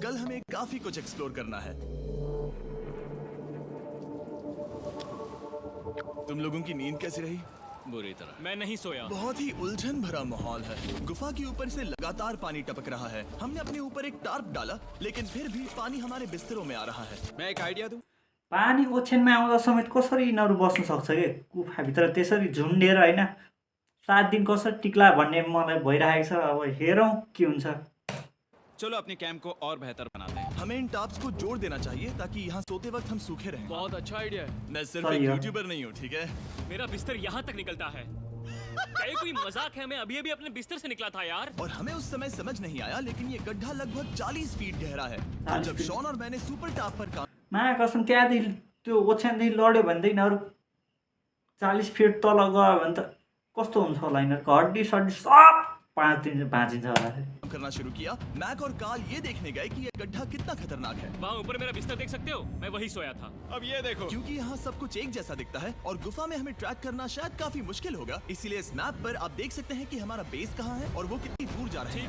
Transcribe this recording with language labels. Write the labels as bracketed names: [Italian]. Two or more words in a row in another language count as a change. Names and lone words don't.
[Hindi] कल हमें काफी कुछ एक्सप्लोर करना है। तुम लोगों की नींद कैसी रही? बुरी तरह। मैं नहीं सोया। बहुत ही उलझन भरा माहौल है। गुफा के ऊपर से लगातार पानी टपक रहा है। हमने अपने ऊपर एक टार्प डाला, लेकिन फिर भी पानी हमारे बिस्तरों में आ रहा है। मैं एक आइडिया दूं? [Nepali] पानी ओछ्यानमा आउँदा समेत कसरी यिनीहरू बस्न सक्छ कि गुफाभित्र त्यसरी झुन्डेर होइन। 7 दिन कसरी टिक्ला भन्ने मलाई भइरहेको छ। अब हेरौँ के हुन्छ। [Hindi] चलो अपने कैंप को और बेहतर बनाते हैं। हमें इन टाप्स को जोड़ देना चाहिए ताकि यहाँ सोते वक्त हम सूखे रहें। बहुत अच्छा आइडिया है। मैं सिर्फ सही एक है। यूट्यूबर नहीं हूँ, ठीक है? मेरा बिस्तर यहाँ तक निकलता है। क्या ये कोई मजाक है? मैं अभी अपने बिस्तर से निकला था यार। और हमें उस समय समझ नहीं आया, लेकिन ये गड्ढा लगभग 40 फीट गहरा है। 40 जब फीट। शॉन और मैंने [English] super tarp [Hindi] पर काम [Nepali] मा कसम त्यहाँदेखि त्यो ओछ्यानदेखि लड्यो भने त यिनीहरू 40 फिट तल गयो भने त कस्तो हुन्छ होला। यिनीहरूको हड्डी सड्डी सब 5 दिन बाँचिन्छ होला। [Hindi] करना शुरू किया। मैक और काल ये देखने गए कि ये गड्ढा कितना खतरनाक है। वहाँ ऊपर मेरा बिस्तर देख सकते हो? मैं वही सोया था। अब ये देखो। क्योंकि यहाँ सब कुछ एक जैसा दिखता है और गुफा में हमें ट्रैक करना शायद काफी मुश्किल होगा, इसीलिए इस मैप पर आप देख सकते हैं कि हमारा बेस कहाँ है और वो कितनी दूर जा रहे हैं।